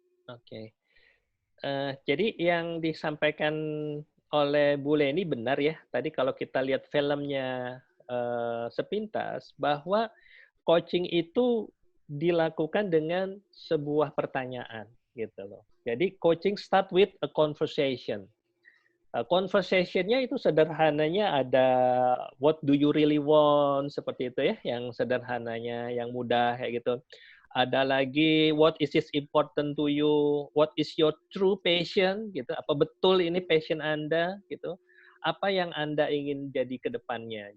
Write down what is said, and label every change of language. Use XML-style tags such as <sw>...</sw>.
<id>Oke. Jadi yang disampaikan oleh Bu Leni benar ya. Tadi kalau kita lihat filmnya sepintas, bahwa coaching itu dilakukan dengan sebuah pertanyaan gitu loh. Jadi</id> <en>coaching start with a conversation.</en> <id>Conversation-nya itu sederhananya ada</id> <en>what do you really want,</en> <id>seperti itu ya, yang sederhananya, yang mudah kayak gitu. Ada lagi</id> <en>what is important to you, what is your true passion</en> <id>gitu. Apa betul ini passion Anda gitu. Apa yang Anda ingin jadi ke depannya.</id>